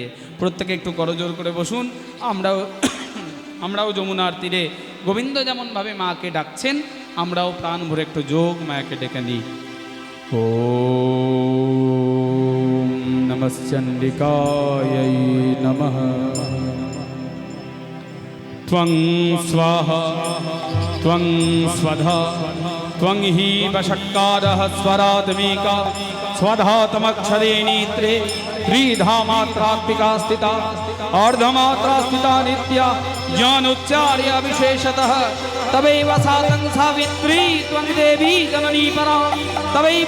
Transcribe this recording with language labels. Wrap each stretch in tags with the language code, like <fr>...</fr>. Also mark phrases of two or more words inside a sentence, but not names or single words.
<bn>প্রত্যেকে একটু করজোর করে বসুন। আমরাও যমুনার তীরে গোবিন্দ যেমনভাবে মাকে ডাকছেন আমরাও প্রাণ ভরে একটু যোগ মায়াকে ডেকে নিই।</bn> <sa>ও নমশ্চণ্ডিকাयै নমঃ। ত্বং স্বাহা ত্বং স্বধা ত্বং হি বষট্কারः स्वरात्मिका स्वधातमक्षरे नेत्रे त्रिधा मात्रात्मिका स्थिता अर्धमात्रा स्थिता नित्या ज्ञानोच्चार्य विशेषतः तवैव सातं सावित्री त्वं देवी जननी परा तवैव</sa>